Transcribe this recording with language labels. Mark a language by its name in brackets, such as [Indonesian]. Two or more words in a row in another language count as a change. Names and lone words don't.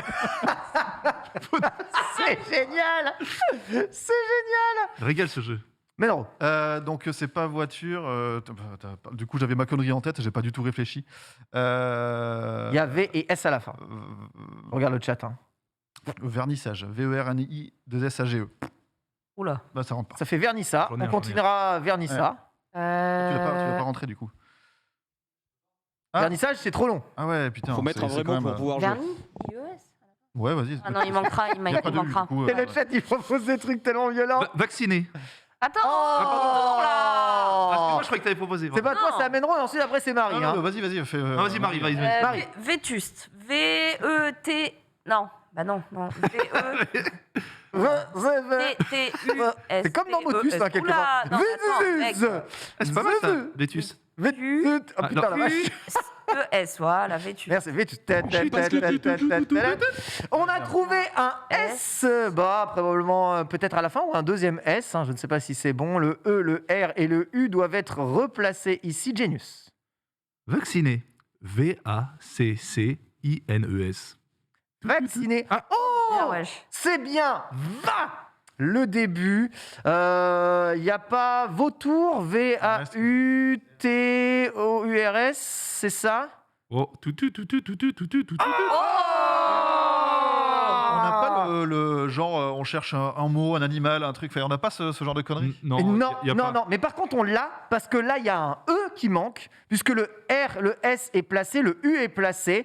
[French] C'est génial. C'est génial. Régale ce jeu. Mais non. Donc c'est pas voiture. Du coup, j'avais ma connerie en tête. J'ai pas du tout réfléchi. Il y a V et S à la fin. Regarde le chat. Hein. Vernissage. V-E-R-N-I 2 S-A-G-E. Oula. Bah ça rentre pas. Ça fait Vernissa. J'en ai On un, continuera Vernissa. Tu vas pas rentrer du coup. Ah. Vernissage, c'est trop long. Ah ouais, putain. Faut mettre un c'est vrai quand mot même, pour pouvoir jouer. Vernis IES. Ouais, vas-y. Ah non, il manquera. Il Y a pas de U, manquera. du coup, Et le chat, il propose des trucs tellement violents. Vacciné. Attends. Oh là. Ah, moi, je croyais que t'avais proposé. C'est pas toi, Non. c'est Amèneron et ensuite après c'est Marie. Ah, hein. non, vas-y. Fais, Ah, vas-y, Marie, vas-y. Marie. Vétuste. V-E-T. Non. Bah non. V-E-T-T-U-S. C'est comme dans Motus, hein, quelque part. Non, attends, mec. Vétus. Ah, c'est pas mal ça, Vétus. Vétus. Oh Ah, putain, la non. vache. U-E-S, voilà, Vétuste. Merci, Vétus. On a trouvé un S. Bah, probablement peut-être à la fin ou un deuxième S. Hein, je ne sais pas si c'est bon. Le E, le R et le U doivent être replacés ici. Genius. Vacciné. V-A-C-C-I-N-E-S. Vacciné. Ah. Ah, Oh, wesh. c'est bien. Va. Le début. Il n'y a pas vautour. V-A-U-T-O-U-R-S. C'est ça? Oh, tout. On n'a pas le genre, on cherche un mot, un animal, un truc. Enfin, on n'a pas ce genre de conneries. Non, Et non, y a pas. non. Mais par contre, on l'a parce que là, il y a un E qui manque, puisque le R, le S est placé, le U est placé.